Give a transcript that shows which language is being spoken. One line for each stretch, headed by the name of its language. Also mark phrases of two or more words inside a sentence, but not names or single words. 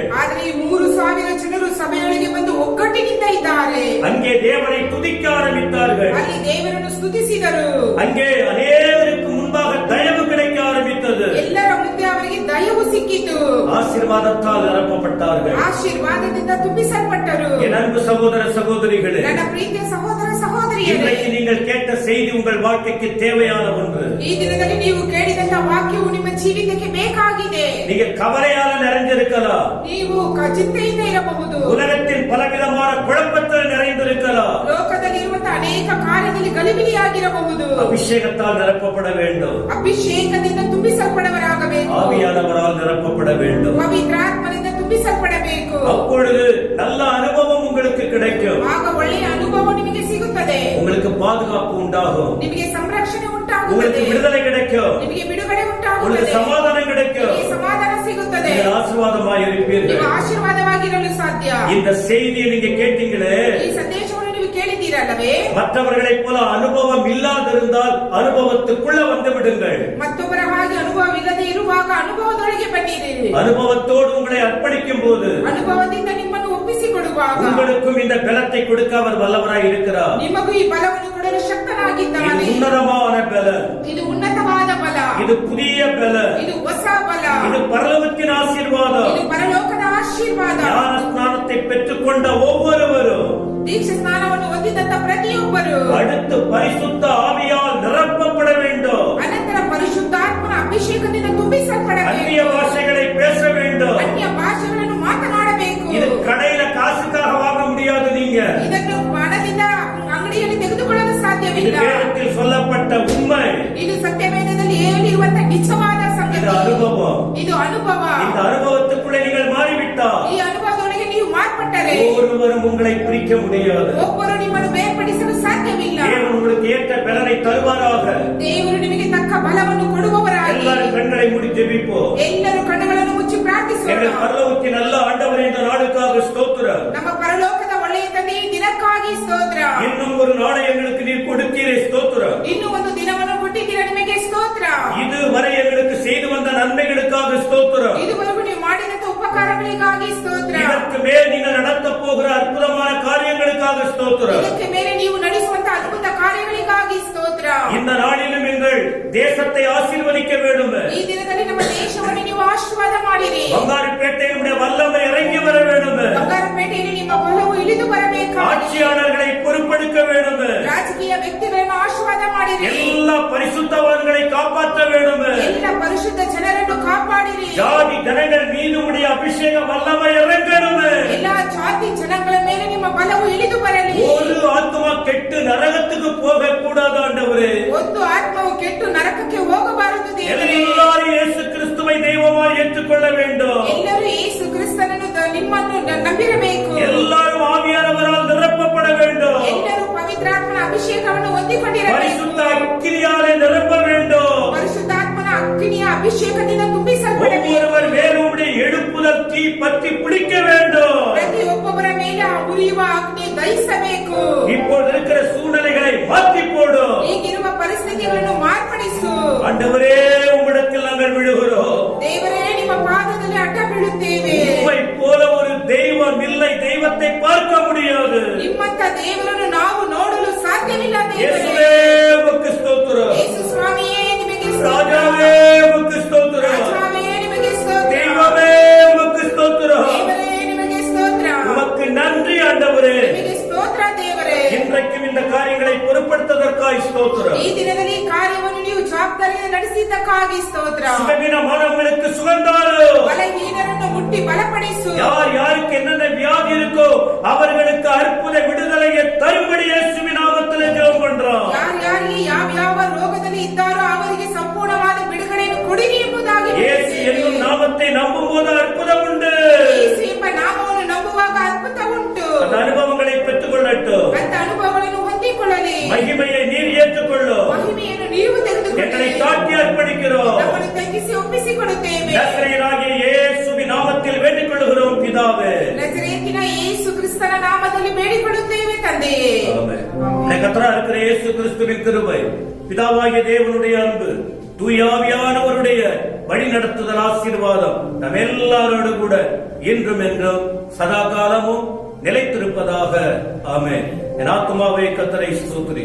Kannada: ಆದರೆ ಈ 3000 ಜನರು ಸಭೆಯೊಳಗೆ ಬಂದು ಒಗ್ಗಟ್ಟಿನಿಂದ ಇದ್ದಾರೆ.
Tamil: அங்கே தேவனை துதிக்க ஆரம்பித்தார்கள்.
Kannada: ಅಲ್ಲಿ ದೇವರನ್ನು ಸ್ತುತಿಸಿದರು.
Tamil: அங்கே அநேகருக்கு முன்பாக தயவு கிடைக்க ஆரம்பித்தது.
Kannada: ಎಲ್ಲರ ಮುಂದೆ ಅವರಿಗೆ ದಯವು ಸಿಕ್ಕಿತು.
Tamil: ஆசீர்வாதத்தால் நிரப்பப்பட்டார்கள்.
Kannada: ಆಶೀರ್ವಾದದಿಂದ ತುಂಬಿಸಲ್ಪಟ್ಟರು.
Tamil: என் அன்பு சகோதர சகோதரிகளே,
Kannada: ನನ್ನ ಪ್ರೀತಿಯ ಸಹೋದರ ಸಹೋದರಿಯರೇ,
Tamil: இன்றைக்கு நீங்கள் கேட்ட செய்தி உங்கள் வாழ்க்கைக்கு தேவையான ஒன்று.
Kannada: ಈ ದಿನದಲ್ಲಿ ನೀವು ಕೇಳಿದಂತ ವಾಕ್ಯವು ನಿಮ್ಮ ಜೀವಿತಕ್ಕೆ ಬೇಕಾಗಿದೆ.
Tamil: நீங்க கவலையால நிறைஞ்சிருக்கலாம்,
Kannada: ನೀವು ಚಿಂತೆಯಿಂದ ಇರಬಹುದು,
Tamil: உலகத்தின் பலவிதமான குழப்பத்தில் நிறைந்திருக்கலாம்,
Kannada: ಲೋಕದಲ್ಲಿರುವಂತಹ ಅನೇಕ ಕಾರ್ಯದಲ್ಲಿ ಗಲಿಬಿಲಿಯಾಗಿರಬಹುದು.
Tamil: அபிஷேகத்தால் நிரப்பப்பட வேண்டும்,
Kannada: ಅಭಿಷೇಕದಿಂದ ತುಂಬಿಸಲ್ಪಡವರಾಗಬೇಕು,
Tamil: ஆவியானவரால் நிரப்பப்பட வேண்டும்.
Kannada: ಪವಿತ್ರಾತ್ಮನಿಂದ ತುಂಬಿಸಲ್ಪಡಬೇಕು.
Tamil: அப்பொழுது நல்ல அனுபவம் உங்களுக்கு கிடைக்கும்.
Kannada: ಆಗ ಒಳ್ಳೆಯ ಅನುಭವ ನಿಮಗೆ ಸಿಗುತ್ತದೆ.
Tamil: உங்களுக்கு பாதுகாப்பு உண்டாகும்,
Kannada: ನಿಮಗೆ ಸಂರಕ್ಷಣೆ ಉಂಟಾಗುತ್ತದೆ,
Tamil: உங்களுக்கு விடுதலை கிடைக்கும்,
Kannada: ನಿಮಗೆ ಬಿಡುಗಡೆ
Tamil: உங்களுக்கு
Kannada: ಉಂಟಾಗುತ್ತದೆ,
Tamil: சமாதானம் கிடைக்கும்,
Kannada: ನಿಮಗೆ ಸಮಾಧಾನ ಸಿಗುತ್ತದೆ,
Tamil: நீங்கள் ஆசீர்வாதமாய் இருப்பீர்கள்.
Kannada: ನೀವು ಆಶೀರ್ವಾದವಾಗಿರಲು ಸಾಧ್ಯ.
Tamil: இந்த செய்தியை நீங்க கேட்டீங்களே,
Kannada: ಈ ಸಂದೇಶವನ್ನು ನೀವು ಕೇಳಿದ್ದೀರಲ್ಲವೇ?
Tamil: மற்றவர்களைப் போல அனுபவம் இல்லாதிருந்தால் அனுபவத்துக்குள்ள வந்து விடுங்கள்.
Kannada: ಮತ್ತೊಬ್ಬರ ಹಾಗೆ ಅನುಭವವಿಲ್ಲದೆ ಇರುವಾಗ ಅನುಭವದೊಳಗೆ ಬನ್ನಿರಿ.
Tamil: அனுபவத்தோடு உங்களை அர்ப்பணிக்கும் போது
Kannada: ಅನುಭವದಿಂದ ನಿಮ್ಮನ್ನು ಒಪ್ಪಿಸಿಕೊಡುವಾಗ
Tamil: உங்களுக்கும் இந்த பலத்தை கொடுக்க அவர் வல்லவராய் இருக்கிறார்.
Kannada: ನಿಮಗೂ ಈ ಬಲವನ್ನು ಕೊಡಲು ಶಕ್ತನಾಗಿದ್ದಾನೆ.
Tamil: இது உன்னதமான பலன்,
Kannada: ಇದು ಉನ್ನತವಾದ ಬಲ,
Tamil: இது புதிய பலன்,
Kannada: ಇದು ಹೊಸ ಬಲ,
Tamil: இது பரலோகத்தின் ஆசீர்வாதம்.
Kannada: ಇದು ಪರಲೋಕದ ಆಶೀರ್ವಾದ.
Tamil: ஞான ஸ்நானத்தை பெற்றுக்கொண்ட ஒவ்வொருவரும்
Kannada: ದೀಕ್ಷಾ ಸ್ನಾನವನ್ನು ಹೊಂದಿದಂತ ಪ್ರತಿಯೊಬ್ಬರು
Tamil: அடுத்து பரிசுத்த ஆவியால் நிரப்பப்பட வேண்டும்.
Kannada: ಅನಂತರ ಪರಿಶುದ್ಧಾತ್ಮನ ಅಭಿಷೇಕದಿಂದ
Tamil: அந்நிய
Kannada: ತುಂಬಿಸಲ್ಪಡಬೇಕು.
Tamil: பாஷைகளை பேச வேண்டும்.
Kannada: ಅನ್ಯ ಭಾಷೆಗಳನ್ನು ಮಾತನಾಡಬೇಕು.
Tamil: இது கடையில காசுக்காக வாங்க முடியாது. நீங்க
Kannada: ಇದನ್ನು ಹಣದಿಂದ ಅಂಗಡಿಯಲ್ಲಿ ತೆಗೆದುಕೊಳ್ಳಲು
Tamil: இது
Kannada: ಸಾಧ್ಯವಿಲ್ಲ.
Tamil: வேதத்தில் சொல்லப்பட்ட உண்மை.
Kannada: ಇದು ಸತ್ಯವೇದದಲ್ಲಿ ಹೇಳಿರುವಂತ ನಿಜವಾದ
Tamil: இது
Kannada: ಸಂಗತಿ.
Tamil: அனுபவம்.
Kannada: ಇದು ಅನುಭವ.
Tamil: இந்த அனுபவத்துக்குள்ளே நீங்கள் மாறிவிட்டால்
Kannada: ಈ ಅನುಭವದೊಳಗೆ ನೀವು ಮಾರ್ಪಟ್ಟರೆ
Tamil: ஒருவரும் உங்களை பிரிக்க முடியாது.
Kannada: ಒಬ್ಬರು ನಿಮ್ಮನ್ನು ಬೇರ್ಪಡಿಸಲು ಸಾಧ್ಯವಿಲ್ಲ.
Tamil: தேவன் உங்களுக்கு ஏற்ற பலனை தருவாராக.
Kannada: ದೇವರು ನಿಮಗೆ ತಕ್ಕ ಬಲವನ್ನು ಕೊಡುವವರಾಗಿ.
Tamil: எல்லாரும் கண்களை மூடி ஜெபிப்போம்.
Kannada: ಎಲ್ಲರೂ ಕಣ್ಣುಗಳನ್ನು ಮುಚ್ಚಿ ಪ್ರಾರ್ಥಿಸೋಣ.
Tamil: எங்கள் பரலோகத்தின் நல்ல ஆண்டவரே, இந்த நாளுக்காக ஸ்தோத்திரம்.
Kannada: ನಮ್ಮ ಪರಲೋಕದ ಒಳ್ಳೆಯ ತಂದೆ, ಈ ದಿನಕ್ಕಾಗಿ ಸ್ತೋತ್ರ.
Tamil: இன்னும் ஒரு நாளை எங்களுக்கு நீர் கொடுத்தீரே, ஸ்தோத்திரம்.
Kannada: ಇನ್ನು ಒಂದು ದಿನವನ್ನು ಕೊಟ್ಟಿದ್ದೀರಾ, ನಿಮಗೆ ಸ್ತೋತ್ರ.
Tamil: இதுவரை எங்களுக்கு செய்து வந்த நன்மைகளுக்காக ஸ்தோத்திரம்.
Kannada: ಇದುವರೆಗೂ ನೀವು ಮಾಡಿದಂತ ಉಪಕಾರಗಳಿಗಾಗಿ ಸ್ತೋತ್ರ.
Tamil: இதற்கு மேல் நீங்கள் நடத்த போகிற அற்புதமான காரியங்களுக்காக ஸ்தோத்திரம்.
Kannada: ಇದಕ್ಕೆ ಮೇಲೆ ನೀವು ನಡೆಸುವಂತ ಅದ್ಭುತ ಕಾರ್ಯಗಳಿಗಾಗಿ ಸ್ತೋತ್ರ.
Tamil: இந்த நாளிலும் எங்கள் தேசத்தை ஆசீர்வதிக்க வேண்டும்.
Kannada: ಈ ದಿನದಲ್ಲಿ ನಮ್ಮ ದೇಶವನ್ನು ನೀವು ಆಶೀರ್ವಾದ ಮಾಡಿರಿ.
Tamil: ಬಂಗಾರಪೇಟೆಯ வல்லமை இறங்கி வர வேண்டும்.
Kannada: ಬಂಗಾರಪೇಟೆಯಲ್ಲಿ ನಿಮ್ಮ ಬಲವು ಇಳಿದು ಬರಬೇಕಾಗಿ.
Tamil: ஆட்சியாளர்களை பொறுப்பெடுக்க வேண்டும்.
Kannada: ವ್ಯಕ್ತಿಗಳನ್ನು ಆಶೀರ್ವಾದ ಮಾಡಿರಿ.
Tamil: ಎಲ್ಲ ಪರಿಶುದ್ಧವಾன்களை காப்பாற்ற வேண்டும்.
Kannada: ಎಲ್ಲ ಪರಿಶುದ್ಧ ಜನರನ್ನು ಕಾಪಾಡಿರಿ.
Tamil: ஜாதி ஜனங்கள் மீது உடைய அபிஷேக வல்லமை இறங்கணும்.
Kannada: ಎಲ್ಲ ಜಾತಿ ಜನಗಳ ಮೇಲೆ ನಿಮ್ಮ ಬಲವು ಇಳಿದು ಬರಲಿ.
Tamil: ஒரு ஆத்மா கெட்டு நரகத்துக்கு போக கூடாது ஆண்டவரே.
Kannada: ಒಂದು ಆತ್ಮವು ಕೆಟ್ಟು ನರಕಕ್ಕೆ ಹೋಗಬಾರದು ದೇವರೇ.
Tamil: எல்லாரும் இயேசு கிறிஸ்துவை தெய்வமாய் ஏற்றுக்கொள்ள வேண்டும்.
Kannada: ಎಲ್ಲರೂ ಯೇಸು ಕ್ರಿಸ್ತನನ್ನು ನಿಮ್ಮನ್ನು ನಂಬಿರಬೇಕು.
Tamil: எல்லாரும் ஆவியானவரால் நிரப்பப்பட வேண்டும்.
Kannada: ಎಲ್ಲರೂ ಪವಿತ್ರಾತ್ಮನ ಅಭಿಷೇಕವನ್ನು ಹೊಂದಿಕೊಂಡಿರಬೇಕು.
Tamil: பரிசுத்த அக்கினியாலே நிரப்ப வேண்டும்.
Kannada: ಪರಿಶುದ್ಧಾತ್ಮನ ಅಗ್ನಿಯ ಅಭಿಷೇಕದಿಂದ ತುಂಬಿಸಲ್ಪಡಬೇಕು.
Tamil: ஒவ்வொருவர் மேலுடைய எழுப்புதல் தீ பற்றி பிடிக்க வேண்டும்.
Kannada: ಪ್ರತಿಯೊಬ್ಬೊಬ್ಬರ ಮೇಲೆ ಆ ಉರಿಯುವ ಅಗ್ನಿ ದಹಿಸಬೇಕು.
Tamil: இப்போது இருக்கிற சூழ்நிலைகளை மாற்றி போடு.
Kannada: ಈಗಿರುವ ಪರಿಸ್ಥಿತಿಗಳನ್ನು ಮಾರ್ಪಡಿಸು.
Tamil: ஆண்டவரே உம்மிடத்தில் நாங்கள் விழுகிறோம்.
Kannada: ದೇವರೇ ನಿಮ್ಮ ಪಾದದಲ್ಲಿ ಅಡ್ಡ ಬೀಳುತ್ತೇವೆ.
Tamil: உம்மை போல ஒரு தெய்வம் இல்லை. தெய்வத்தை பார்க்க முடியாது.
Kannada: ನಿಮ್ಮಂತ ದೇವರನ್ನು ನಾವು ನೋಡಲು ಸಾಧ್ಯವಿಲ್ಲ ದೇವರೇ.
Tamil: இயேசுவே உமக்கு ஸ்தோத்திரம்.
Kannada: ಯೇಸು ಸ್ವಾಮಿಯೇ ನಿಮಗೆ ಸ್ತೋತ್ರ.
Tamil: ராஜாவே உமக்கு ஸ்தோத்திரம்.
Kannada: ರಾಜಾವೇ ನಿಮಗೆ ಸ್ತೋತ್ರ.
Tamil: தெய்வமே உமக்கு ஸ்தோத்திரம்.
Kannada: ದೇವರೇ ನಿಮಗೆ ಸ್ತೋತ್ರ.
Tamil: உமக்கு நன்றி ஆண்டவரே.
Kannada: ನಿಮಗೆ ಸ್ತೋತ್ರ ದೇವರೇ.
Tamil: இன்றைக்கும் இந்த காரியங்களை பொறுப்படுத்ததற்காய் ஸ்தோத்திரம்.
Kannada: ಈ ದಿನದಲ್ಲಿ ಈ ಕಾರ್ಯವನ್ನು ನೀವು ಜವಾಬ್ದಾರಿಯಿಂದ ನಡೆಸಿದ್ದಕ್ಕಾಗಿ ಸ್ತೋತ್ರ.
Tamil: சுகவீனமானவர்களுக்கு சுகந்தாரு.
Kannada: ಬಲಹೀನರನ್ನು ಮುಟ್ಟಿ ಬಲಪಡಿಸು.
Tamil: யார் யாருக்கு என்னென்ன வியாதி இருக்கோ அவர்களுக்கு அற்புத விடுதலையை தரும்படி இயேசுவின் நாமத்திலே ஜெபம் பண்றோம்.
Kannada: ಯಾರ್ಯಾರಿಗೆ ಯಾವ ರೋಗದಲ್ಲಿ ಇದ್ದಾರೋ ಅವರಿಗೆ ಸಂಪೂರ್ಣವಾದ ಬಿಡುಗಡೆಯನ್ನು ಕೊಡಿರಿ ಎಂಬುದಾಗಿ
Tamil: இயேசு என்னும் நாமத்தை நம்பும்போது அற்புதம் உண்டு.
Kannada: ಯೇಸು ಎಂಬ ನಾಮವನ್ನು ನಂಬುವಾಗ ಅದ್ಭುತ ಉಂಟು.
Tamil: அந்த அனுபவங்களை பெற்றுக்கொள்ளட்டும்.
Kannada: ಅಂತ ಅನುಭವಗಳನ್ನು ಹೊಂದಿಕೊಳ್ಳಲಿ.
Tamil: மகிமையை நீர் ஏற்றுக்கொள்ளும்.
Kannada: ಮಹಿಮೆಯನ್ನು ನೀವು
Tamil: எங்களை
Kannada: ತೆಗೆದುಕೊಳ್ಳಿ.
Tamil: தாட்டி அர்ப்பணிக்கிறோம்.
Kannada: ನಮ್ಮನ್ನು ತಗ್ಗಿಸಿ ಒಪ್ಪಿಸಿಕೊಡುತ್ತೇವೆ.
Tamil: நசரேயனாகிய இயேசுவின் நாமத்தில் வேண்டிக் கொள்கிறோம் பிதாவே.
Kannada: ನಜರೇತಿನ ಯೇಸು ಕ್ರಿಸ್ತನ ನಾಮದಲ್ಲಿ ಬೇಡಿಕೊಳ್ಳುತ್ತೇವೆ ತಂದೆಯೇ.
Tamil: ஆமென். கர்த்தராகிய இருக்கிற இயேசு கிறிஸ்துவின் கிருபை, பிதாவாகிய தேவனுடைய அன்பு, தூய ஆவியானவருடைய வழி நடத்துதல் ஆசீர்வாதம் நம் எல்லாரோடு கூட இன்றும் என்றும் சதா காலமும் நிலைத்திருப்பதாக. ஆமென். என் ஆத்துமாவே கர்த்தரை ஸ்தோத்திரி.